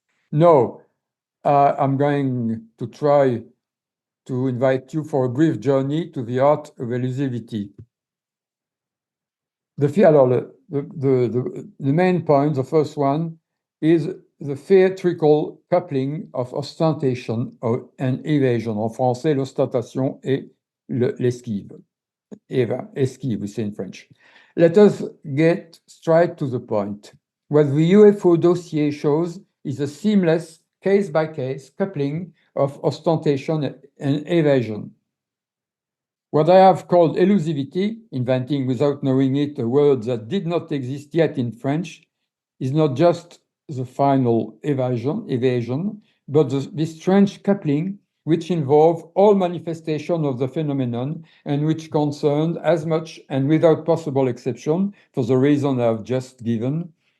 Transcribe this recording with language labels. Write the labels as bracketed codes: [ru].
[en] Now, I'm going to try to invite you for a brief journey to the art of elusivity. The main point, the first one, is the theatrical coupling of ostentation and evasion. [fr] En français, l'ostentation et l'esquive. [en] Esquive, we say in French. Let us get straight to the point. What the UFO dossier shows is a seamless case-by-case coupling of ostentation and evasion. What I have called elusivity, inventing without knowing it a word that did not exist yet in French, is not just the final evasion, but this strange coupling which involve all manifestation of the phenomenon and which concerned as much and without possible exception, for the reason I have just given,